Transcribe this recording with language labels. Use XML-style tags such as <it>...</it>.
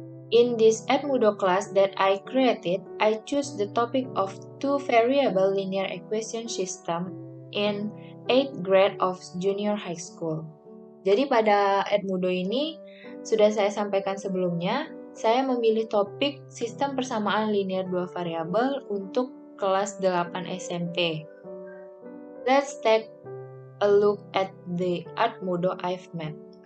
<en>In this Edmodo class that I created, I choose the topic of two-variable linear equation system in 8th grade of junior high school.</en> <id>Jadi pada Edmodo ini, sudah saya sampaikan sebelumnya, saya memilih topik sistem persamaan linear dua variabel untuk kelas 8 SMP.</id> <en>Let's take a look at the Edmodo I've made.</en>